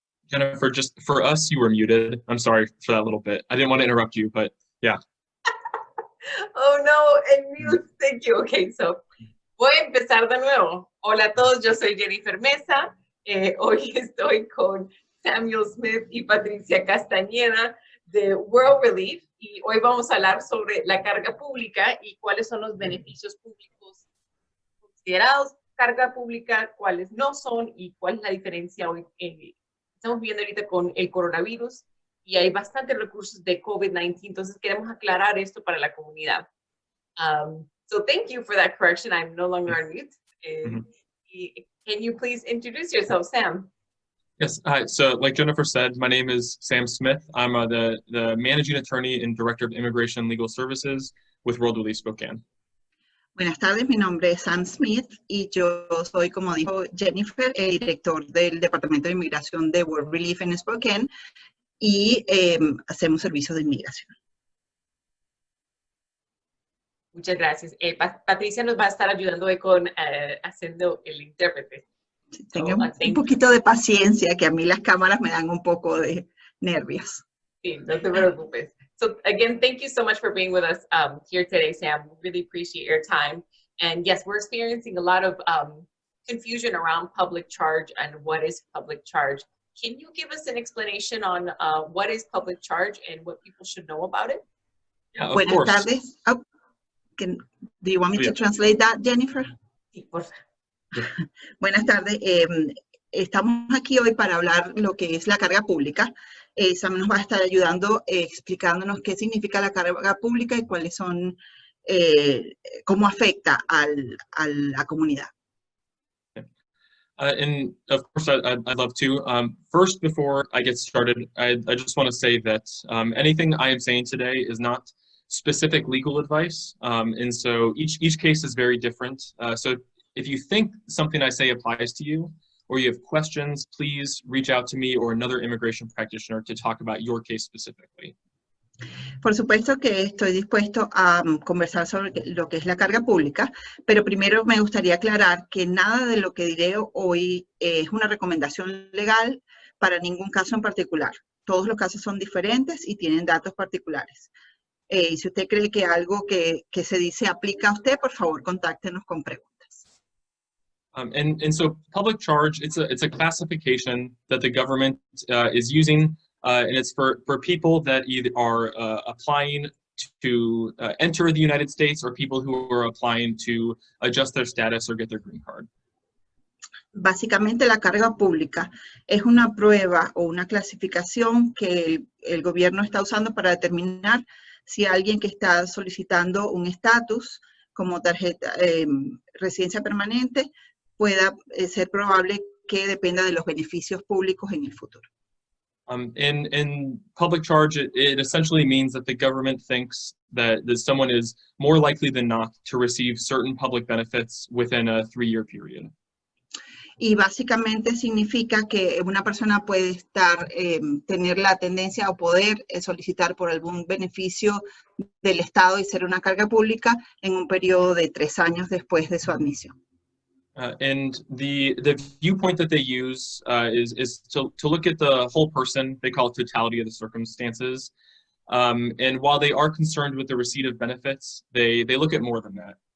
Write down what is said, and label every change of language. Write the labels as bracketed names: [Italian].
[English] Jennifer, just for us, you were muted. I'm sorry for that little bit. I didn't want to interrupt you, but yeah. Oh no, en mute, thank you. [Spanish] Okay, so voy a empezar de nuevo. Hola a todos, yo soy Jennifer Mesa. Hoy estoy con Samuel Smith y Patricia Castañeda de World Relief y hoy vamos a hablar sobre la carga pública y cuáles son los beneficios públicos considerados carga pública, cuáles no son y cuál es la diferencia hoy. Estamos viendo ahorita con el coronavirus y hay bastantes recursos de COVID-19, entonces queremos aclarar esto para la comunidad. [English] So thank you for that correction. I'm no longer on mute. Can you please introduce yourself, Sam? Yes, so like Jennifer said, my name is Sam Smith. I'm the Managing Attorney and Director of Immigration and Legal Services with World Relief Spokane. [Spanish] Buenas tardes, mi nombre es Sam Smith y yo soy, como dijo Jennifer, el director del Departamento de Inmigración de World Relief en Spokane y hacemos servicios de inmigración. Muchas gracias. Patricia nos va a estar ayudando hoy con haciendo el intérprete. Sí, tengan un poquito de paciencia, que a mí las cámaras me dan un poco de nervios. Sí, no te preocupes. [English] So again, thank you so much for being with us here today, Sam. We really appreciate your time. And yes, we're experiencing a lot of confusion around public charge and what is public charge. Can you give us an explanation on what is public charge and what people should know about it? Yeah, of [Spanish] Buenas [English] course. [Spanish] tardes. [English] Oh, do you want me to translate that, Jennifer? [Spanish] Sí, por favor. Buenas tardes. Estamos aquí hoy para hablar lo que es la carga pública. Sam nos va a estar ayudando explicándonos qué significa la carga pública y cuáles son, cómo afecta a la comunidad. [English] And of course, I'd love to. First, before I get started, I just want to say that anything I am saying today is not specific legal advice. And so each case is very different. So if you think something I say applies to you, or you have questions, please reach out to me or another immigration practitioner to talk about your case specifically. [Spanish] Por supuesto que estoy dispuesto a conversar sobre lo que es la carga pública, pero primero me gustaría aclarar que nada de lo que diré hoy es una recomendación legal para ningún caso en particular. Todos los casos son diferentes y tienen datos particulares. Y si usted cree que algo que se dice aplica a usted, por favor, contáctenos con preguntas. [English] And so public charge, it's a classification that the government is using, and it's for people that either are applying to enter the United States or people who are applying to adjust their status or get their green card. [Spanish] Básicamente la carga pública es una prueba o una clasificación que el gobierno está usando para determinar si alguien que está solicitando un estatus como tarjeta residencia permanente pueda ser probable que dependa de los beneficios públicos en el futuro. [English] In public charge, it essentially means that the government thinks that someone is more likely than not to receive certain public benefits within a 3-year period. [Spanish] Y básicamente significa que una persona puede tener la tendencia o poder solicitar por algún beneficio del Estado y ser una carga pública en un periodo de 3 años después de su admisión. [English] And the viewpoint that they use is to look at the whole person. They call it totality of the circumstances. And while they are concerned with the receipt of benefits, they look at more than that.